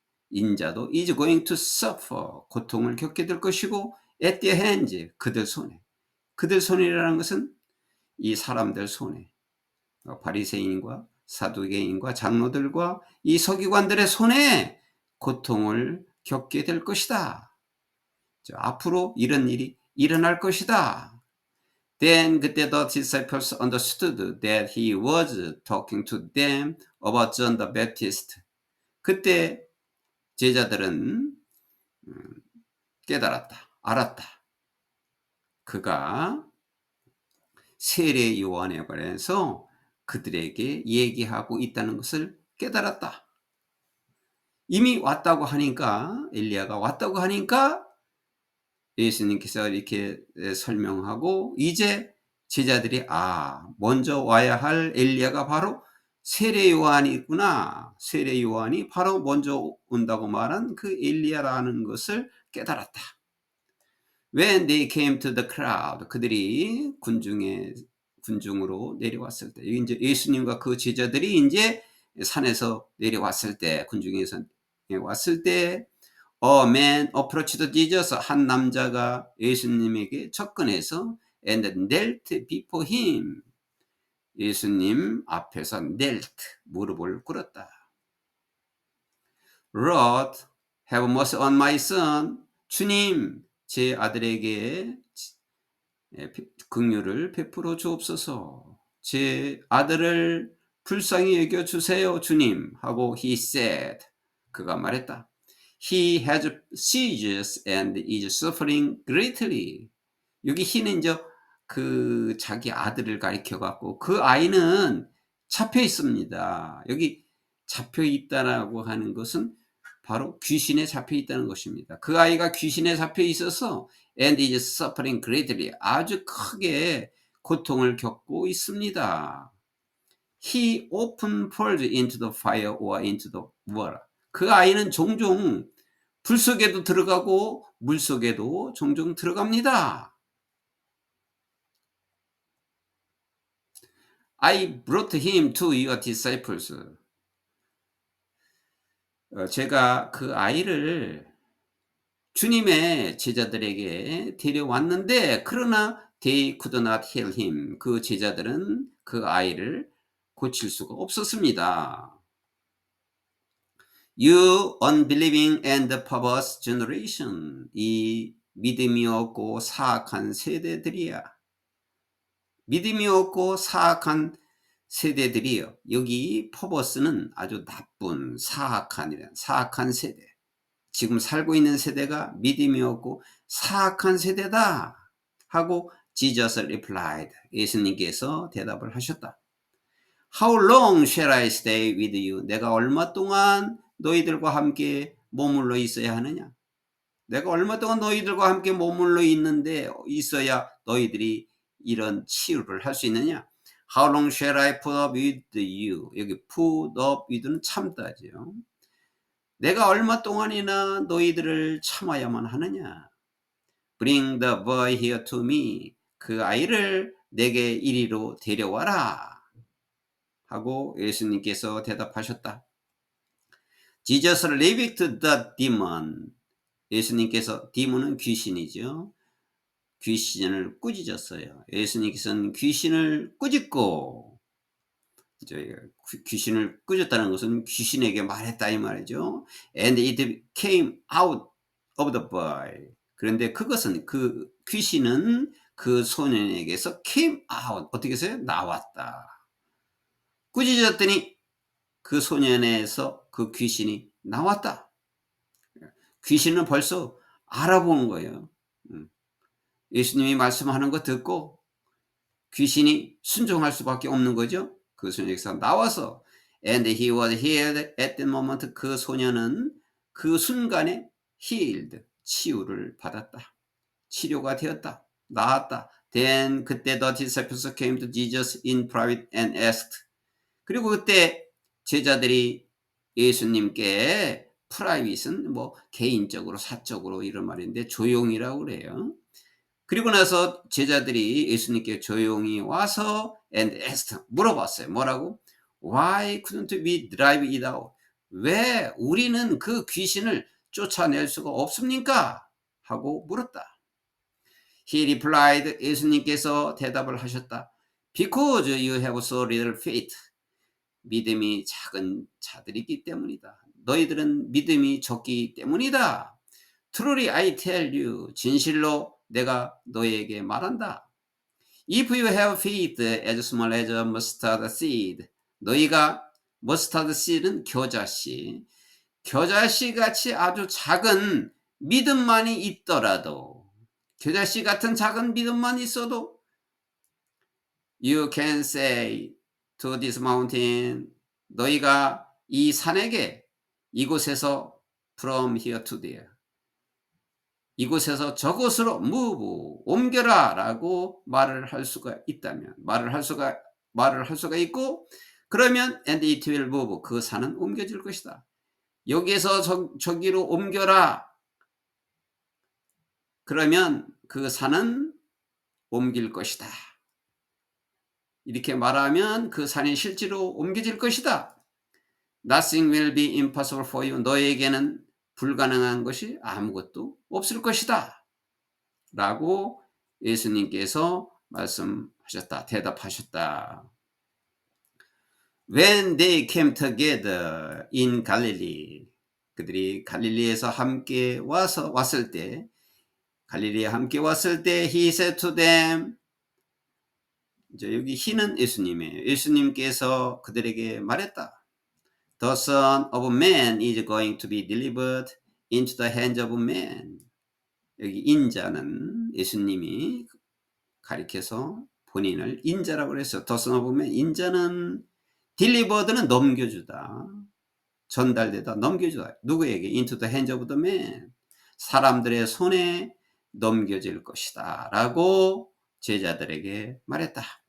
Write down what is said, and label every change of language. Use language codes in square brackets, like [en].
[ko] 인자도 [en] is going to suffer, [ko] 고통을 겪게 될 것이고 [en] at their hands, [ko] 그들 손이라는 것은 이 사람들 손에, 바리새인과 사두개인과 장로들과 이 서기관들의 손에 고통을 겪게 될 것이다. 앞으로 이런 일이 일어날 것이다. [en] Then [ko] 그때 [en] the disciples understood that he was talking to them about John the Baptist. [ko] 그때 제자들은 깨달았다, 알았다. 그가 세례 요한에 관해서 그들에게 얘기하고 있다는 것을 깨달았다. 이미 왔다고 하니까, 엘리야가 왔다고 하니까 예수님께서 이렇게 설명하고, 이제 제자들이 먼저 와야 할 엘리야가 바로 세례 요한이구나. 세례 요한이 바로 먼저 온다고 말한 그 엘리야라는 것을 깨달았다. [en] When they came to the crowd, [ko] 그들이 군중으로 내려왔을 때, 이제 예수님과 그 제자들이 이제 산에서 내려왔을 때, 군중에서 왔을 때, [en] A man approached Jesus. [ko] 한 남자가 예수님에게 접근해서 [en] and knelt before him. [ko] 예수님 앞에서 knelt, 무릎을 꿇었다. [en] Lord, have mercy on my son. [ko] 주님, 제 아들에게 긍휼을 베풀어 주옵소서. 제 아들을 불쌍히 여겨 주세요, 주님. 하고 [en] he said, [ko] 그가 말했다. [en] He has seizures and is suffering greatly. [ko] 여기 he는 이제 그 자기 아들을 가리켜 갖고 그 아이는 잡혀 있습니다. 여기 잡혀 있다라고 하는 것은 바로 귀신에 잡혀 있다는 것입니다. 그 아이가 귀신에 잡혀 있어서 [en] and is suffering greatly, [ko] 아주 크게 고통을 겪고 있습니다. [en] He often falls into the fire or into the water. [ko] 그 아이는 종종 불 속에도 들어가고 물 속에도 종종 들어갑니다. [en] I brought him to your disciples. [ko] 제가 그 아이를 주님의 제자들에게 데려왔는데, 그러나 [en] they could not heal him. [ko] 그 제자들은 그 아이를 고칠 수가 없었습니다. [en] You unbelieving and perverse generation. [ko] 이 믿음이 없고 사악한 세대들이야. 믿음이 없고 사악한 세대들이요. 여기 퍼버스는 아주 나쁜 사악한 세대. 지금 살고 있는 세대가 믿음이 없고 사악한 세대다 하고 [en] Jesus replied. [ko] 예수님께서 대답을 하셨다. [en] How long shall I stay with you? [ko] 내가 얼마 동안 너희들과 함께 머물러 있어야 하느냐? 내가 얼마 동안 너희들과 함께 머물러 있어야 너희들이 이런 치유를 할 수 있느냐? [en] How long shall I put up with you? [ko] 여기 put up with는 참다죠. 내가 얼마 동안이나 너희들을 참아야만 하느냐? [en] Bring the boy here to me. [ko] 그 아이를 내게 이리로 데려와라. 하고 예수님께서 대답하셨다. [en] Jesus rebuked the demon. [ko] 예수님께서, 디몬은 귀신이죠. 귀신을 꾸짖었어요. 예수님께서는 귀신을 꾸짖고, 귀신을 꾸짖었다는 것은 귀신에게 말했다 이 말이죠. [en] And it came out of the boy. [ko] 그런데 그것은, 그 귀신은 그 소년에게서 came out, 어떻게 해서요? 나왔다. 꾸짖었더니 그 소년에서 그 귀신이 나왔다. 귀신은 벌써 알아보는 거예요. 예수님이 말씀하는 거 듣고 귀신이 순종할 수밖에 없는 거죠. 그 소년에게서 나와서 [en] and he was healed at that moment. [ko] 그 소년은 그 순간에 healed, 치유를 받았다. 치료가 되었다. 나았다. [en] Then [ko] 그때 [en] the disciples came to Jesus in private and asked. [ko] 그리고 그때 제자들이 예수님께, 프라이빗은 뭐 개인적으로 사적으로 이런 말인데 조용히라고 그래요. 그리고 나서 제자들이 예수님께 조용히 와서 [en] and asked, [ko] 물어봤어요. 뭐라고? [en] Why couldn't we drive it out? [ko] 왜 우리는 그 귀신을 쫓아낼 수가 없습니까? 하고 물었다. [en] He replied, [ko] 예수님께서 대답을 하셨다. [en] Because you have so little faith. [ko] 믿음이 작은 자들이기 때문이다. 너희들은 믿음이 적기 때문이다. [en] Truly I tell you, [ko] 진실로 내가 너에게 말한다. [en] If you have faith as small as a mustard seed, [ko] 너희가 mustard seed는 겨자씨, 겨자씨 같이 아주 작은 믿음만이 있더라도, 겨자씨 같은 작은 믿음만 있어도 [en] you can say to this mountain. [ko] 너희가 이 산에게 이곳에서 [en] from here to there. [ko] 이곳에서 저곳으로 move, 옮겨라 라고 말을 할 수가 있다면, 말을 할 수가 있고, 그러면 [en] and it will move, [ko] 그 산은 옮겨질 것이다. 여기에서 저기로 옮겨라. 그러면 그 산은 옮길 것이다. 이렇게 말하면 그 산이 실제로 옮겨질 것이다. [en] Nothing will be impossible for you. [ko] 너에게는 불가능한 것이 아무것도 없을 것이다. 라고 예수님께서 말씀하셨다. 대답하셨다. [en] When they came together in Galilee, [ko] 그들이 갈릴리에서 함께 왔을 때, 갈릴리에 함께 왔을 때, [en] he said to them, [ko] 이제 여기 he는 예수님이에요. 예수님께서 그들에게 말했다. [en] The Son of Man is going to be delivered into the hands of men. [ko] 여기 인자는 예수님이 가리켜서 본인을 인자라고 그랬어요. [en] The Son of Man, [ko] 인자는 delivered는 넘겨주다, 전달되다, 넘겨주다. 누구에게? [en] Into the hands of the men. [ko] 사람들의 손에 넘겨질 것이다 라고 제자들에게 말했다.